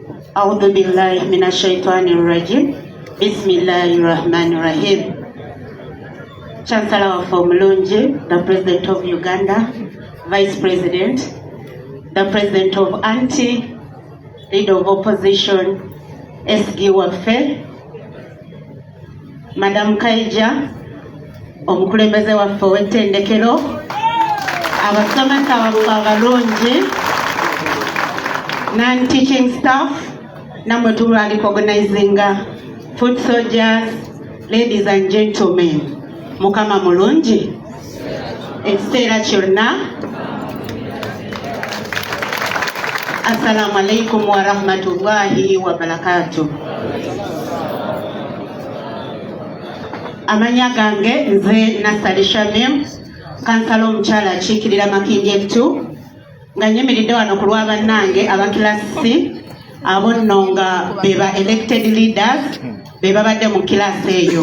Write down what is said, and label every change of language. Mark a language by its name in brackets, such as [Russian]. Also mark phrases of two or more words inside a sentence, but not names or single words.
[Arabic] أعوذ بالله من الشيطان الرجيم بسم الله الرحمن الرحيم. [English] Chancellor for Mulungi, the President of Uganda, Vice President, the President of Anti, Leader of Opposition, SG Waffe, [Ganda] Madam Kaija, omukulembeze waffe w'ettendekero, abasomesa waffe abalungi, [English] non-teaching staff, [Ganda] namwe tuli [English] organizing foot soldiers, ladies and gentlemen, [Ganda] mukama mulungi, ekiseera kyonna. [Arabic] السلام عليكم ورحمة الله وبركاته. [Ganda] Amanya gange nze Nasali Shamim, kansala omukyala akiikirira Makindye 2, nga nyimiridde wano ku lwa bannange abakilasi abo nno nga beba [English] elected leaders [Ganda] be babadde mu kilasi eyo.